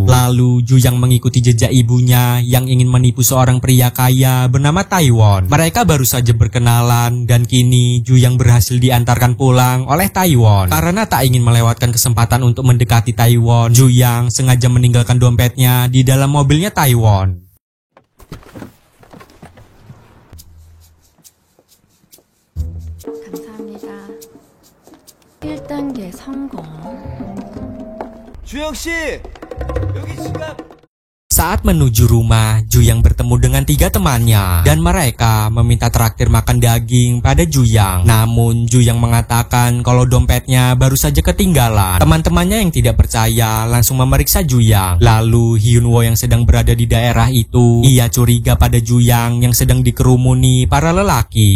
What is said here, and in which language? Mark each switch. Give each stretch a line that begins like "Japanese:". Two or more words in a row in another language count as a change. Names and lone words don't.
Indonesian: Lalu, Juyang mengikuti jejak ibunya yang ingin menipu seorang pria kaya bernama Taiwan. Mereka baru saja berkenalan dan kini Juyang berhasil diantarkan pulang oleh Taiwan. Karena tak ingin melewatkan kesempatan untuk mendekati Taiwan, Juyang sengaja meninggalkan dompetnya di dalam mobilnya Taiwan.
Korean: 감사합니다. 1단계 성공. 주영 씨, 여기 지갑.
Indonesian: Saat menuju rumah, Juyang bertemu dengan 3 temannya dan mereka meminta traktir makan daging pada Juyang. Namun Juyang mengatakan kalau dompetnya baru saja ketinggalan. Teman-temannya yang tidak percaya langsung memeriksa Juyang. Lalu Hyunwoo yang sedang berada di daerah itu, ia curiga pada Juyang yang sedang dikerumuni para lelaki.